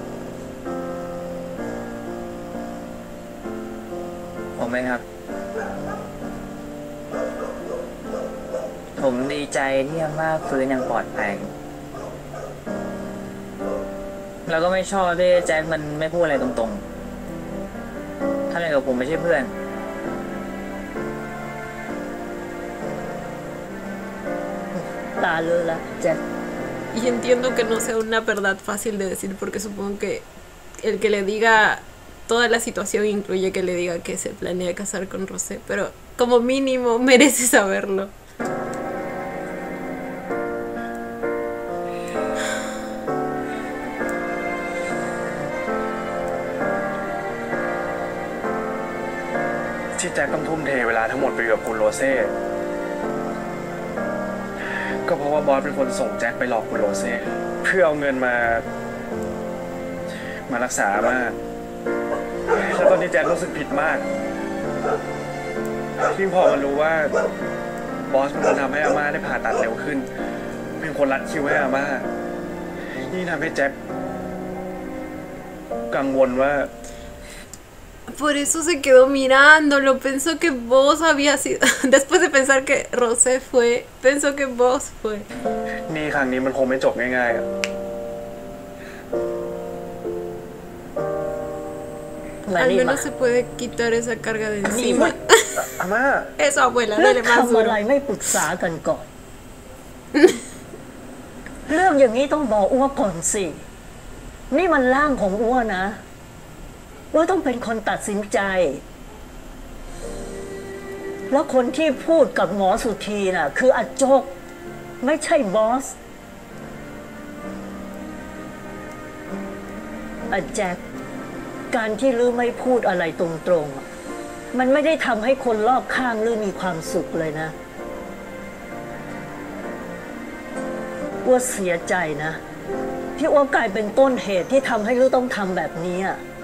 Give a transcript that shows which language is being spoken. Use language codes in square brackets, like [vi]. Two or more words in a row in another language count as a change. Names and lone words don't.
[th] ผมเองครับ ผมดีใจที่อาม่าฟื้นอย่างปลอดภัยแล้วก็ไม่ชอบที่แจ็คมันไม่พูดอะไรตรงๆถ้าอะไรกับผมไม่ใช่เพื่อน ตาเลยละแจ็ค [es] Y entiendo que no sea una verdad fácil de decir porque supongo que el que le diga toda la situación incluye que le diga que se planea casar con Rosé, pero como mínimo merece saberlo. [th] ที่แจ็คต้องทุ่มเทเวลาทั้งหมดไปกับคุณโรเซ่ก็เพราะว่าบอสเป็นคนส่งแจ็คไปหลอกคุณโรเซ่เพื่อเอาเงิน มารักษาอาม่าแล้วตอนนี้แจ็ครู้สึกผิดมากที่พอมันรู้ว่าบอสเป็นคนทำให้อาม่าได้ผ่าตัดเร็วขึ้นเป็นคนรัดคิวให้อาม่านี่ทำให้แจ็คกังวลว่า [es] Por eso se quedó mirándolo, pensó que vos había sido... Después de pensar que Rosé fue, pensó que vos fue. [th] นี่ครั้งนี้มันคงไม่จบง่ายๆอ่ะ [es] Al menos se puede quitar esa carga de encima. [th] อาม่า [es] Eso, abuela, [th] เรื่อง [es] dale más [th] ทำอะไร [es] duro. [th] ไม่ปรึกษากันก่อน เรื่องอย่างนี้ต้องบอกอ้วก่อนสิ นี่มันร่างของอ้วนะว่าต้องเป็นคนตัดสินใจ แล้วคนที่พูดกับหมอสุธีน่ะ คืออาโจกไม่ใช่บอสอาแจ็คการที่ลือไม่พูดอะไรตรงๆมันไม่ได้ทำให้คนรอบข้างลือมีความสุขเลยนะอ้วเสียใจนะที่อ้วกลายเป็นต้นเหตุที่ทำให้ลือต้องทำแบบนี้อ่ะ